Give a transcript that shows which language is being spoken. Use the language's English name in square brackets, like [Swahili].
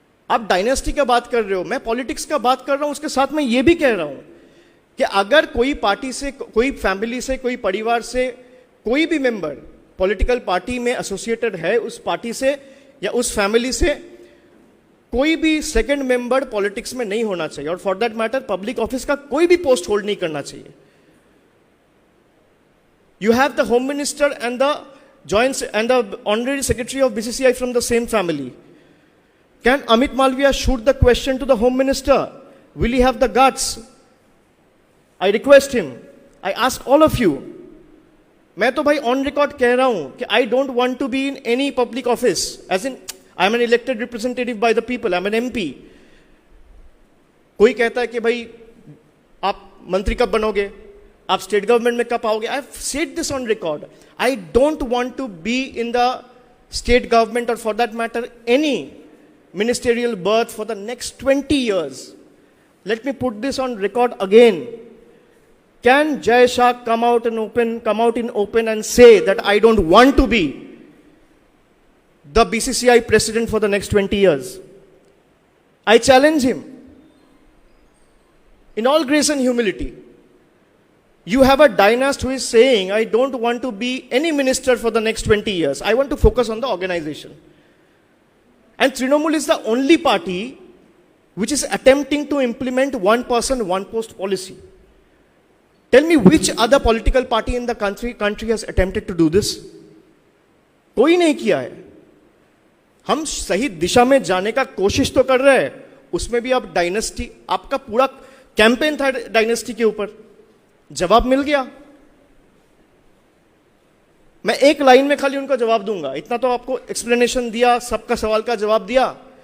[Hindi] आप डायनेस्टी का बात कर रहे हो, मैं पॉलिटिक्स का बात कर रहा हूं. उसके साथ मैं ये भी कह रहा हूं कि अगर कोई पार्टी से, कोई फैमिली से, कोई परिवार से कोई भी मेंबर पॉलिटिकल पार्टी में एसोसिएटेड है, उस पार्टी से या उस फैमिली से कोई भी सेकंड मेंबर पॉलिटिक्स में नहीं होना चाहिए. और [English] for that matter [Hindi] public office का कोई भी पोस्ट होल्ड नहीं करना चाहिए. [English] You have the Home Minister and the Honorary Secretary of BCCI from the same family. Can Amit Malviya shoot the question to the Home Minister? Will he have the guts? I request him. I ask all of you. [Hindi] मैं तो भाई on record कह रहा हूं कि [English] I don't want to be in any public office. As in, I am an elected representative by the people. I am an MP. [Hindi] कोई कहता है कि भाई आप मंत्री कब बनोगे, आप स्टेट गवर्नमेंट में कब आओगे. [English] I have said this on record. I don't want to be in the state government [Hindi] और [English] For that matter any ministerial berth for the next 20 years. Let me put this on record again. Can Jai Shah come out in open and say that I don't want to be the BCCI president for the next 20 years? I challenge him. In all grace and humility. You have a dynast who is saying, I don't want to be any minister for the next 20 years. I want to focus on the organization. And Trinamool is the only party which is attempting to implement one person, one post policy. Tell me which other political party in the country has attempted to do this? [Hindi] कोई नहीं किया है. हम सही दिशा में जाने का कोशिश तो कर रहे हैं, उसमें भी आप डायनेस्टी, आपका पूरा कैंपेन था डायनेस्टी के ऊपर, जवाब मिल गया. मैं एक लाइन में खाली उनका जवाब दूंगा, इतना तो आपको एक्सप्लेनेशन दिया, सबका सवाल का जवाब दिया.